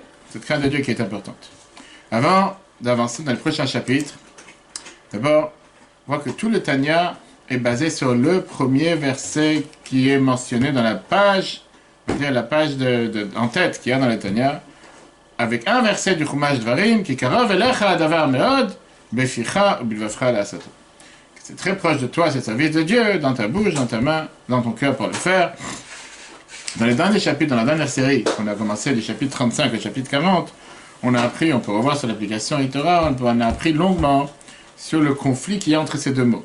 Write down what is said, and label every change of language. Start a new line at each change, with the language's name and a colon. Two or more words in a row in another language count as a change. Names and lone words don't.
French: Cette crainte de Dieu qui est importante. Avant d'avancer dans le prochain chapitre, d'abord, on voit que tout le Tanya est basé sur le premier verset qui est mentionné dans la page, c'est-à-dire la page en tête qu'il y a dans le Tanya, avec un verset du Chumash Dvarim qui
Hebrew: קרוב אליך הדבר מאד בפיך ובלבבך לעשתו.
French: C'est très proche de toi, c'est le service de Dieu, dans ta bouche, dans ta main, dans ton cœur pour le faire. Dans les derniers chapitres, dans la dernière série, on a commencé du chapitre 35 au chapitre 40, on a appris, on peut revoir sur l'application Itora, on a appris longuement sur le conflit qu'il y a entre ces deux mots.